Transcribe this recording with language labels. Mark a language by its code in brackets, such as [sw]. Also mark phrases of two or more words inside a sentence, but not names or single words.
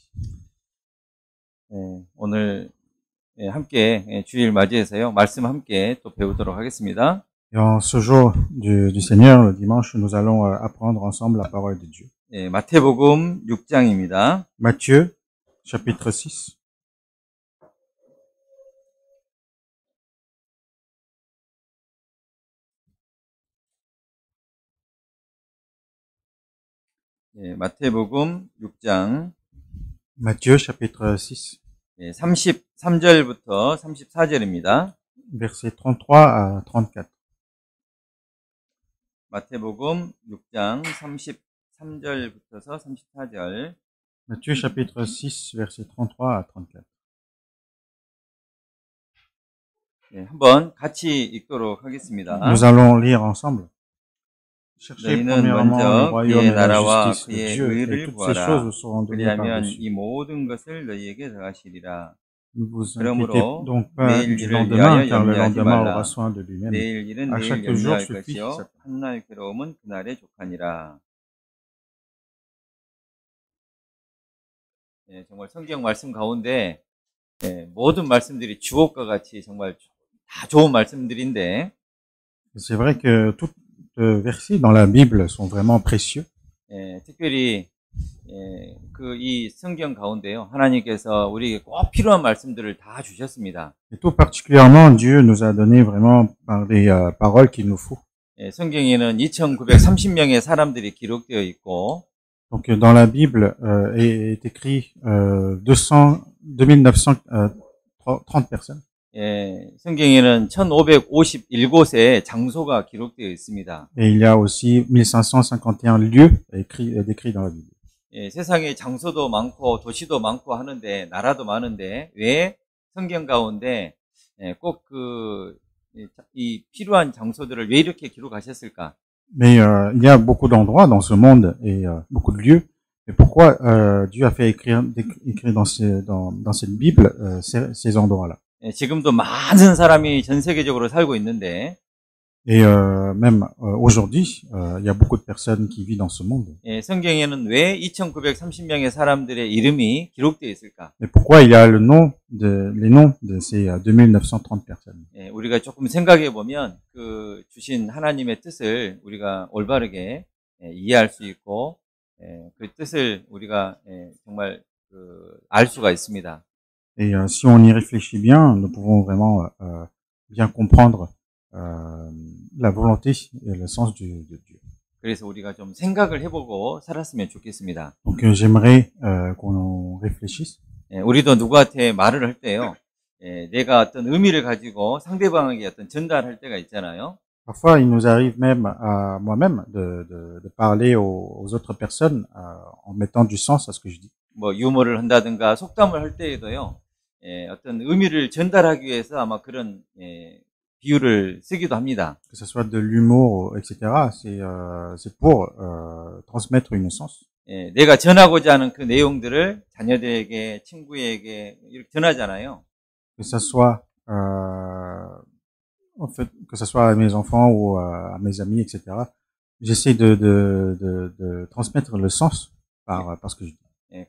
[ko] 오늘 함께 주일 맞이해서요. 말씀 함께 또 배우도록 하겠습니다. [fr] Et en ce jour du Seigneur, le dimanche, nous allons apprendre ensemble la parole de Dieu. [ko] 마태복음 6장입니다. [fr] Matthieu, chapitre 6. [ko] 마태복음 6장 [fr] Matthieu, chapitre 6, [ko] 33절부터 34절입니다. [fr] versets 33 à 34. [ko] 마태복음 6장 33절부터 34절. [fr] Matthieu, chapitre 6, versets 33 à 34. [ko] 한번 같이 읽도록 하겠습니다. [fr] Nous allons lire ensemble. Cherchez [ko] 너희는 [fr] premièrement le [ko] 먼저 [fr] royaume [ko] 그의 [fr] et la [ko] 나라와 [fr] justice de [ko] 그의 [fr] Dieu, et [ko] 의를 [fr] toutes ces [ko] 구하라. [fr] choses vous seront données [ko] 그리하면 [fr] par-dessus. [ko] 이 모든 것을 너희에게 더하시리라. [fr] Ne vous [ko] 그러므로 [fr] inquiétez donc pas [ko] 내일 [fr] du [ko] 일을 [fr] lendemain, [ko] 위하여 [fr] car le [ko] 염려하지 [fr] lendemain [ko] 말라. [fr] aura soin de lui-même. [ko] 내일 일은 [fr] À [ko] 내일 [fr] chaque jour [ko] 염려할 [fr] suffit [ko] 것이요 [fr] sa [ko] 한날 괴로움은 그날의 족하니라. 정말 성경 말씀 가운데 모든 말씀들이 주옥과 같이 정말 다 좋은 말씀들인데 [fr] C'est vrai que tous les versets dans la Bible sont vraiment précieux. [ko] 특별히 그 이 성경 가운데요 하나님께서 우리에게 꼭 필요한 말씀들을 다 주셨습니다. [fr] Et tout particulièrement, Dieu nous a donné vraiment par des paroles qu'il nous faut. [ko] 성경에는 2,930명의 사람들이 기록되어 있고 [fr] Donc dans la Bible est écrit 2930 personnes. [ko] 성경에는 1,551곳의 장소가 기록되어 있습니다. [fr] Et il y a aussi 1551 lieux décrits dans la Bible. [ko] 세상에 장소도 많고 도시도 많고 하는데 나라도 많은데 왜 성경 가운데 꼭 이 필요한 장소들을 왜 이렇게 기록하셨을까? [fr] Mais il y a beaucoup d'endroits dans ce monde et beaucoup de lieux. Et pourquoi Dieu a fait écrire dans cette Bible ces endroits-là? [ko] 지금도 많은 사람이 전 세계적으로 살고 있는데 [fr] Et même aujourd'hui, il y a beaucoup de personnes qui vivent dans ce monde. [ko] 성경에는 왜 2,930명의 사람들의 이름이 기록되어 있을까? [fr] Mais pourquoi il y a les noms de ces 2930 personnes? [ko] 우리가 조금 생각해 보면 그 주신 하나님의 뜻을 우리가 올바르게 이해할 수 있고 그 뜻을 우리가 정말 알 수가 있습니다. [fr] Et si on y réfléchit bien, nous pouvons vraiment bien comprendre la volonté et le sens de Dieu. [ko] 그래서 우리가 좀 생각을 해보고 살았으면 좋겠습니다. [fr] Donc j'aimerais qu'on réfléchisse. [ko] 우리도 누구한테 말을 할 때요, 내가 어떤 의미를 가지고 상대방에게 어떤 전달할 때가 있잖아요. [fr] Parfois, il nous arrive même à moi-même de parler aux autres personnes en mettant du sens à ce que je dis. [ko] 뭐 유머를 한다든가 속담을 할 때에도요, 어떤 의미를 전달하기 위해서 아마 그런 비유를 쓰기도 합니다. [fr] Que ce soit de l'humour, etc. C'est pour transmettre une sens. [ko] 내가 전하고자 하는 그 내용들을 자녀들에게, 친구에게 이렇게 전하잖아요. [fr] Que ce soit en fait, que ce soit à mes enfants ou à mes amis, etc. J'essaie de transmettre le sens par ce que je dis.